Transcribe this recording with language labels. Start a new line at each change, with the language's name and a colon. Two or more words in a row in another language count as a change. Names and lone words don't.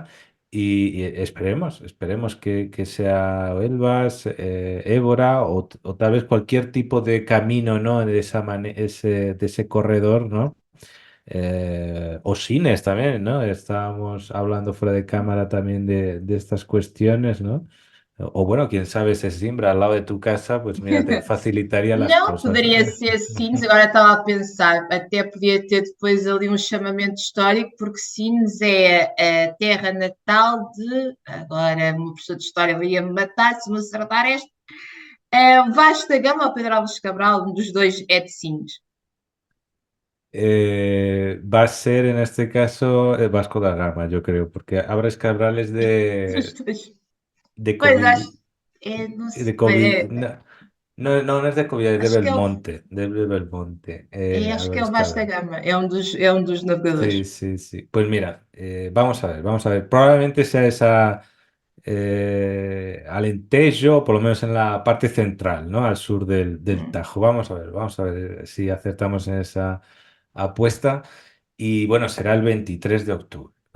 Spanish: Y esperemos que sea Elvas, Évora o tal vez cualquier tipo de camino, ¿no? De ese corredor, ¿no? O cines también, ¿no? Estábamos hablando fuera de cámara también de estas cuestiones, ¿no? O bueno, quién sabe, si Simbra al lado de tu casa, pues mira, te facilitaría las
Portuguese: Não,
Spanish: cosas.
Portuguese: poderia ser Sines, agora estava a pensar, até podia ter depois ali um chamamento histórico, porque Sines é a terra natal de, agora uma pessoa de história ia-me matar se me acertar este, é Vasco da Gama ou Pedro Álvares Cabral, um dos dois é de Sines.
Spanish: Va a ser en este caso Vasco da Gama, yo creo, porque Álvarez Cabral es
Portuguese: Dos dois.
Spanish: de
Portuguese: Pois
Spanish: COVID,
Portuguese: acho, não
Spanish: de
Portuguese: sei,
Spanish: COVID, no es de COVID, es
Portuguese: acho que
Spanish: de Belmonte,
Portuguese: acho que é o
Spanish: Álvarez
Portuguese: Vasco da
Spanish: Cabral.
Portuguese: Gama, é um dos navegadores.
Spanish: Sí, sí, sí. Pues mira, vamos a ver, vamos a ver. Probablemente sea esa Alentejo, por lo menos en la parte central, ¿no? Al sur del Hum. Tajo. Vamos a ver si acertamos en esa apuesta. Y bueno, será el 23 de octubre, ¿vale?